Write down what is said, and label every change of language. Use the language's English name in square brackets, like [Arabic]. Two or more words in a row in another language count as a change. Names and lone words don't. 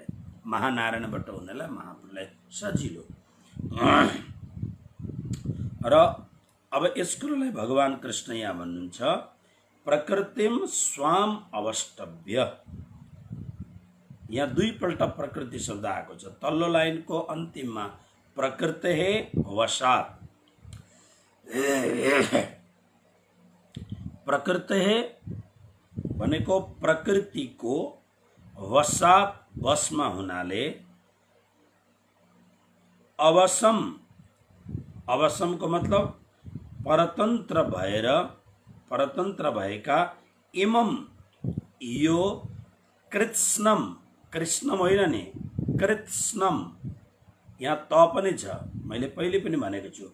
[Nepali] महानारायणबाट हुनेलाई महाप्रलय, सजिलो। र अब यसकोलाई भगवान कृष्ण यहाँ भन्नुहुन्छ, [Sanskrit] प्रकृतिम स्वाम अवष्टभ्य। [Nepali] यहाँ दुईपल्ट प्रकृति शब्द आएको छ। तल्लो लाइनको अन्तिममा [Sanskrit] प्रकृते वशात्, [Nepali] प्रकृते भनेको प्रकृतिको वशात्, वशमा हुनाले, अवसम, अवसमको मतलब परतन्त्र भएर, परतन्त्र भएका, इमम यो कृत्स्नम, कृष्णम होइन नि, कृत्स्नम, यहाँ त पनि छ, मैले पहिले पनि भनेको छु।